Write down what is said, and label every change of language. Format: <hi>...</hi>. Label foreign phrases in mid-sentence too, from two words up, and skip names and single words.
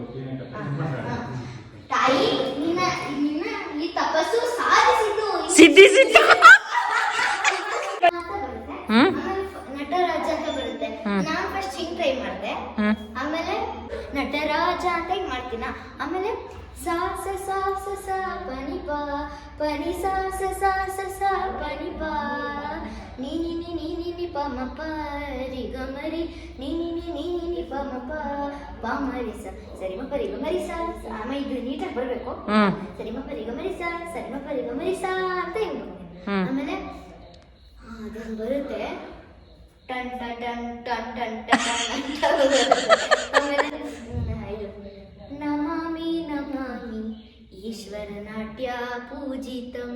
<kn>ತಾಯಿ ನಿನ್ನ ಈ ತಪಸ್ಸು ಸಾಧಿಸಿತು. ಸಿದ್ಧಿಸಿತ್ತು. ನಟರಾಜ ಅಂತ ಬರುತ್ತೆ. ನಾನ್ ಫಸ್ಟ್ ಹಿಂಗ್ ಟ್ರೈ ಮಾಡಿದೆ, ಆಮೇಲೆ ನಟರಾಜ ಅಂತ ಹಿಂಗ್ ಮಾಡ್ತೀನ, ಆಮೇಲೆ ಸಾ ಸ ಸಾ ಸ ಸ ಪನಿ ಪಾ ಪನಿ ಸಾ ಸ ಸಾ ಸ ಸ ಪನಿ ಪಾ ನೀ ನಿ ನಿ ನಿ ನಿ ನಿ ಪ ಮ ಪ ರಿ ಗ ಮ ರಿ ನೀ ನಿ ನಿ ನಿ ನಿ ನಿ ಪ ಮ ಪ ಪ ಮ ರಿ ಸ ಸರಿ ಮ ಪ ರಿ ಗ ಮ ರಿ ಸ. ಆಮೇಲೆ ಇದು ನೀಟಾಗಿ ಬರ್ಬೇಕು. ಸರಿ ಮ ಪ ರಿ ಗ ಮ ರಿ ಸ ಸರಿ ಮ ಪ ರಿ ಗ ಮ ರಿ ಸ ಅಂತ ಹಿಂಗ್ ಆಮೇಲೆ ಅದೊಂದು ಬರುತ್ತೆ, ಟನ್ ಟನ್ ಟನ್ ಟನ್ ಟನ್ ಟನ್ ಅಂತ ಆಮೇಲೆ</kn> <sa>ನಮಾಮಿ ನಮಾಮಿ ಈಶ್ವರ ನಾಟ್ಯ ಪೂಜಿತಂ.</sa>